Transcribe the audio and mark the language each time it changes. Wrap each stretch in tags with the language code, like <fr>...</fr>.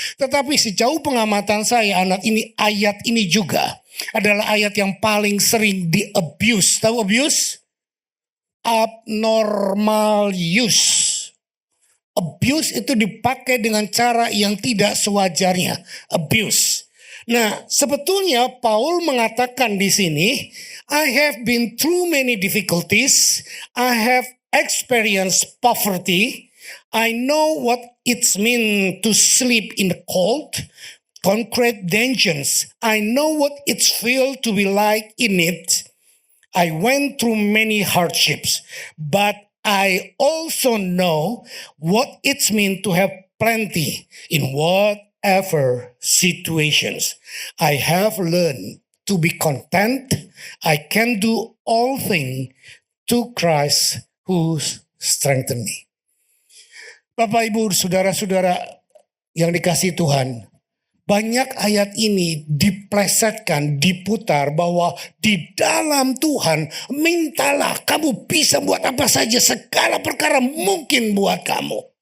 <id>Tetapi sejauh pengamatan saya, ayat ini juga adalah ayat yang paling sering di-abuse. Tahu abuse?</id> <en>abnormal use.</en> <id>Abuse itu dipakai dengan cara yang tidak sewajarnya.</id> <en>Abuse.</en> <id>Nah, sebetulnya Paul mengatakan di sini,</id> <en>I have been through many difficulties. I have experienced poverty. I know what it's mean to sleep in the cold, concrete dungeons. I know what it's feel to be like in it. I went through many hardships, but I also know what it's mean to have plenty in whatever situations. I have learned to be content. I can do all things to Christ who strengthen me.</en> <id>Bapak, Ibu, saudara-saudara yang dikasihi Tuhan, banyak ayat ini diplesetkan, diputar bahwa di dalam Tuhan mintalah, kamu bisa buat apa saja, segala perkara mungkin buat kamu.</id>